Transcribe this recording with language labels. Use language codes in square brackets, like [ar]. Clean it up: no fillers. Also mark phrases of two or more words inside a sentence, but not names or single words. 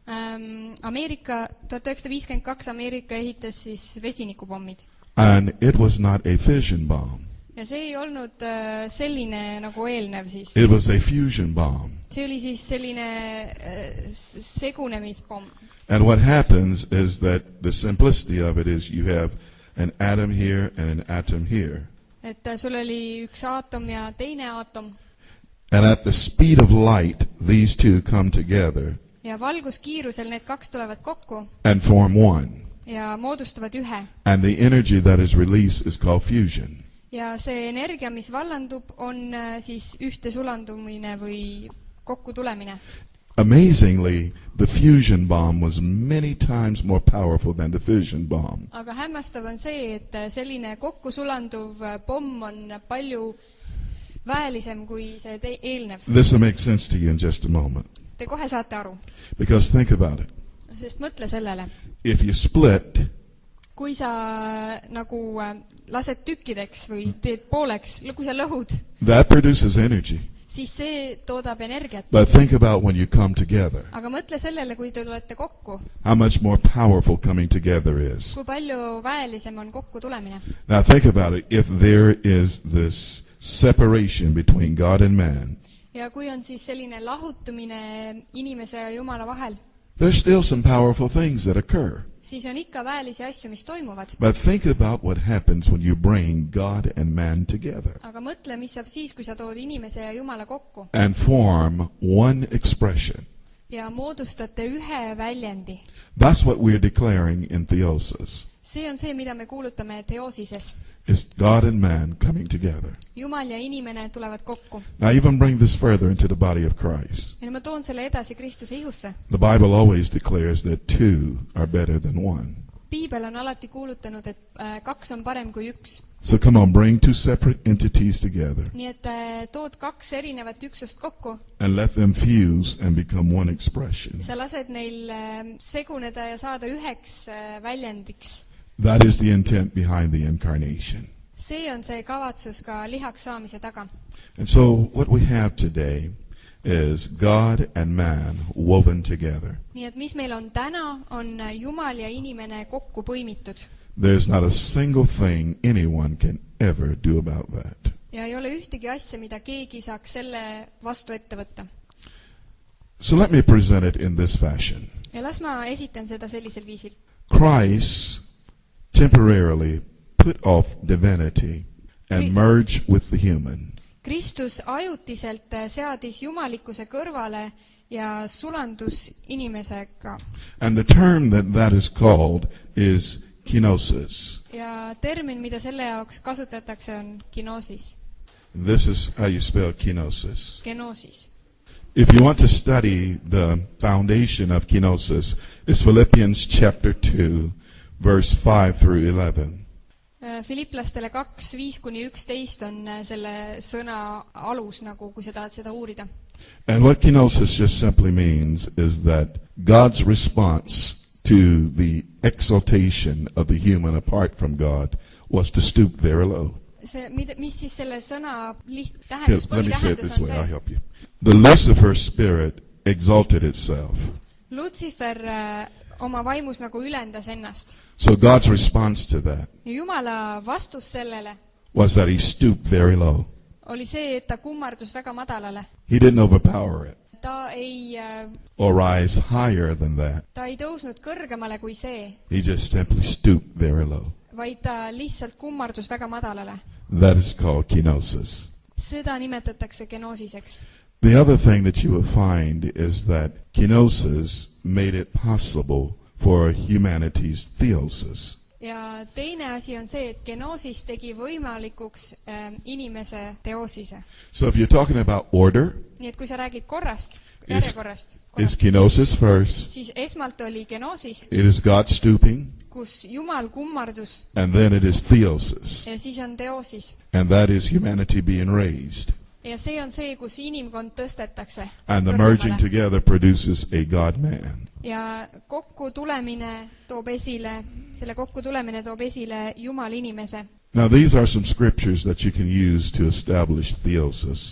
[et] 1952 Ameerika ehitas siis vesinikupommid. [en] And it was not a fission bomb. [et] Ja see ei olnud selline nagu eelnev siis. [en] It was a fusion bomb. [et] See oli siis selline segunemispomm. [en] And what happens is that the simplicity of it is you have an atom here and an atom here. [et] Et sul oli üks aatom ja teine aatom. [en] And at the speed of light, these 2 come together [et] Ja valguskiirusel need 2 tulevad kokku [en] and form one. [et] ja moodustavad ühe. [en] And the energy that is released is called fusion. [et] Ja see energia, mis vallandub, on siis ühte sulandumine või kokku tulemine. [en] Amazingly, the fusion bomb was many times more powerful than the fission bomb. [et] Aga hämmastav on see, et selline kokku sulanduv pomm on palju väelisem kui see eelnev. [en] This will make sense to you in just a moment. [et] Te kohe saate aru. [en] Because think about it. [et] Sest mõtle sellele. [en] If you split, [et] kui sa nagu lased tükkideks või teed pooleks, kui sa lõhud, [en] that produces energy. [et] siis see toodab energiat. [en] But think about when you come together. [et] Aga mõtle sellele, kui te tulete kokku. [en] How much more powerful coming together is. [et] Kui palju väelisem on kokku tulemine. [en] Now think about it. If there is this separation between God and man, [et] ja kui on siis selline lahutumine inimese ja Jumala vahel, [en] there's still some powerful things that occur. [et] siis on ikka väelisi asju, mis toimuvad. [en] But think about what happens when you bring God and man together [et] Aga mõtle, mis saab siis, kui sa tood inimese ja Jumala kokku [en] and form one expression. [et] ja moodustate ühe väljendi. [en] That's what we're declaring in theosis. [et] See on see, mida me kuulutame teosises. [en] It's God and man coming together. [et] Jumal ja inimene tulevad kokku. [en] Now even bring this further into the body of Christ. [et] Ja ma toon selle edasi Kristuse ihusse. [en] The Bible always declares that two are better than one. [et] Piibel on alati kuulutanud, et 2 on parem kui 1. [en] So come on, bring two separate entities together [et] Nii et tood 2 erinevat üksust kokku. [en] and let them fuse and become one expression. [et] Sa lased neil seguneda ja saada üheks väljendiks. [en] That is the intent behind the incarnation. [et] See on see kavatsus ka lihaks saamise taga. [en] And so what we have today is God and man woven together. [et] Nii et mis meil on täna, on Jumal ja inimene kokku põimitud. [en] There's not a single thing anyone can ever do about that. [et] Ja ei ole ühtegi asja, mida keegi saaks selle vastu ette võtta. [en] So let me present it in this fashion. [et] Ja las ma esitan seda sellisel viisil. [en] Christ temporarily put off divinity and merged with the human. [et] Kristus ajutiselt seadis jumalikkuse kõrvale ja sulandus inimesega. [en] And the term that is called is kenosis. [et] Ja termin, mida selle jaoks kasutatakse, on kenosis. [en] This is how you spell kenosis. Kenosis. If you want to study the foundation of kenosis, it's Philippians chapter 2, verse 5 through 11. [et] Filiplastele 2, 5-11 on selle sõna alus, nagu kui sa tahad seda uurida. [en] And what kenosis just simply means is that God's response to the exaltation of the human apart from God was to stoop very low. [et] See, mis siis selle sõna [en] Let me say it [et] põhitähendus [en] this [et] on [en] way, I'll [et] see? [en] help you. The Lucifer spirit exalted itself. [et] Lutsifer oma vaimus nagu ülendas ennast. [en] So God's response to that [et] Ja Jumala vastus sellele [en] was that he stooped very low. [et] oli see, et ta kummardus väga madalale. [en] He didn't overpower it [et] Ta ei [en] or rise higher than that. [et] tõusnud kõrgemale kui see, [en] He just simply stooped very low. [et] vaid ta lihtsalt kummardus väga madalale. [en] That is called kenosis. [et] Seda nimetatakse genoosiseks. [en] The other thing that you will find is that kenosis made it possible for humanity's theosis. [et] Ja teine asi on see, et genoosis tegi võimalikuks inimese teosise. [en] So if you're talking about order, [et] Nii et kui sa räägid korrast, järjekorrast, [en] it's kenosis first. [et] siis esmalt oli genoosis, [en] It is God stooping, [et] kus Jumal kummardus, [en] and then it is theosis. [et] ja siis on teosis. [en] And that is humanity being raised. [et] Ja see on see, kus inimkond tõstetakse. [en] And the merging together produces a God-man. [et] Ja selle kokkutulemine toob esile Jumal inimese. [en] Now these are some scriptures that you can use to establish theosis.